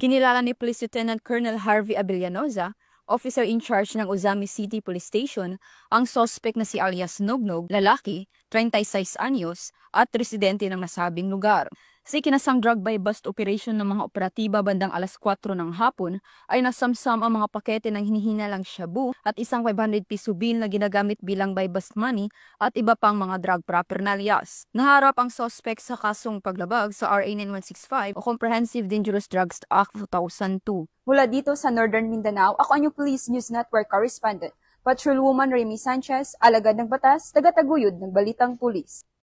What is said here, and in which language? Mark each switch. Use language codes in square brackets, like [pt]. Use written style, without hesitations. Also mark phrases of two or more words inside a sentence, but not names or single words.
[tl] Kinilala ni Police Lieutenant Colonel Harvey Abellanoza, [en] officer in charge [tl] ng Ozamis City Police Station, ang suspect na si alias Nognog, lalaki, 36 anyos, at residente ng nasabing lugar. Sa kinasang [en] drug by bust operation [tl] ng mga operatiba bandang alas 4 ng hapon ay nasamsam ang mga pakete ng hinihinalang shabu at isang 500 piso bill na ginagamit bilang [en] by bust money [tl] at iba pang mga [en] drug paraphernalias. [tl] Naharap ang suspect sa kasong paglabag sa RA 9165 o Comprehensive Dangerous Drugs Act 2002. Mula dito sa Northern Mindanao, ako ang Police News Network correspondent, Patrolwoman Remy Sanchez, alagad ng batas, tagataguyod ng Balitang Pulis.